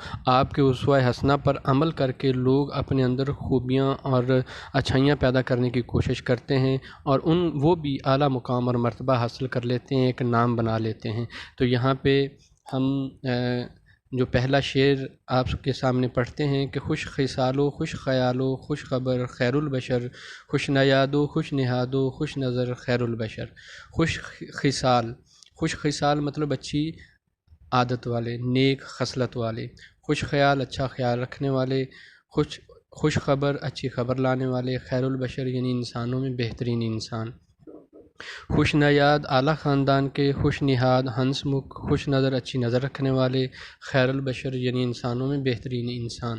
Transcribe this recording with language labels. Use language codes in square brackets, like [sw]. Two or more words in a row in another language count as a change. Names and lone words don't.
[ur] آپ کے اسوہ حسنہ پر عمل کر کے لوگ اپنے اندر خوبیاں اور اچھائیاں پیدا کرنے کی کوشش کرتے ہیں اور وہ بھی اعلیٰ مقام اور مرتبہ حاصل کر لیتے ہیں، ایک نام بنا لیتے ہیں۔ تو یہاں پہ ہم جو پہلا شعر آپ کے سامنے پڑھتے ہیں کہ [fa] خوش خصال و خوش خیال و خوش خبر خیر البشر، خوش نیاد و خوش نہاد و خوش نظر خیر البشر۔ [ur] خوش خصال، خوش خصال مطلب اچھی عادت والے، نیک خصلت والے، خوش خیال اچھا خیال رکھنے والے، خوش خبر اچھی خبر لانے والے، [ar] خیر البشر [ur] یعنی انسانوں میں بہترین انسان، خوش نیاد اعلیٰ خاندان کے، خوش نہاد ہنس مکھ خوش نظر اچھی نظر رکھنے والے، [ar] خیر البشر [ur] یعنی انسانوں میں بہترین انسان۔